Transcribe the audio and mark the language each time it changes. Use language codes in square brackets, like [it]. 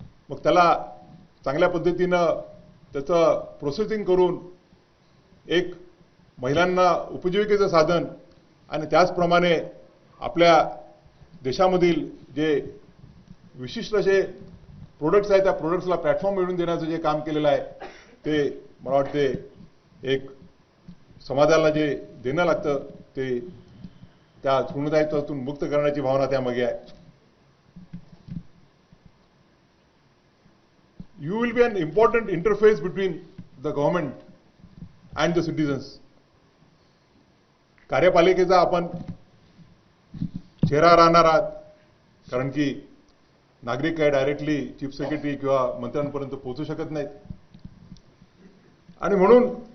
[mr] मग त्याला चांगल्या पद्धतीनं त्याचं प्रोसेसिंग करून एक महिलांना उपजीविकेचं साधन, आणि त्याचप्रमाणे आपल्या देशामधील जे विशिष्ट असे प्रोडक्ट्स आहेत त्या प्रोडक्ट्सला प्लॅटफॉर्म मिळवून देण्याचं जे काम केलेलं आहे ते मला वाटते एक समाजाला जे देणं लागतं ते त्या ऋणदायित्वातून मुक्त करण्याची भावना त्यामागे आहे. [en] You will be an important interface between the government and the citizens. [mr] कार्यपालिकेचा आपण चेहरा राहणार आहात, कारण की नागरिक काय डायरेक्टली चीफ सेक्रेटरी किंवा मंत्र्यांपर्यंत पोहोचू शकत नाहीत, आणि म्हणून